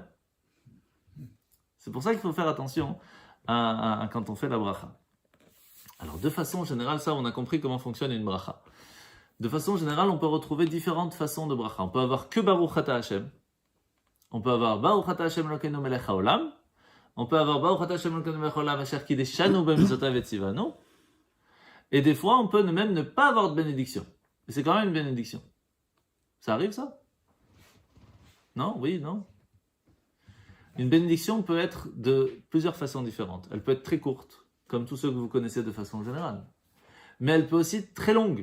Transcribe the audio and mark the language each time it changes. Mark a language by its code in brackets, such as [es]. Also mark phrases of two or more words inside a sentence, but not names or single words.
[fr] C'est pour ça qu'il faut faire attention à quand on fait la bracha. Alors, de façon générale, ça, on a compris comment fonctionne une bracha. De façon générale, on peut retrouver différentes façons de bracha. On peut avoir que [he] ברוך אתה השם. [fr] On peut avoir [he] ברוך אתה השם אלוקינו מלך העולם. [fr] On peut avoir [he] ברוך אתה השם אלוקינו מלך העולם אשר קדשנו במצוותיו וצוונו. [fr] Et des fois, on peut même ne pas avoir de bénédiction. Et c'est quand même une bénédiction. Ça arrive, ça? Non? Oui? Non? Une bénédiction peut être de plusieurs façons différentes. Elle peut être très courte, comme tous ceux que vous connaissez de façon générale. Mais elle peut aussi être très longue.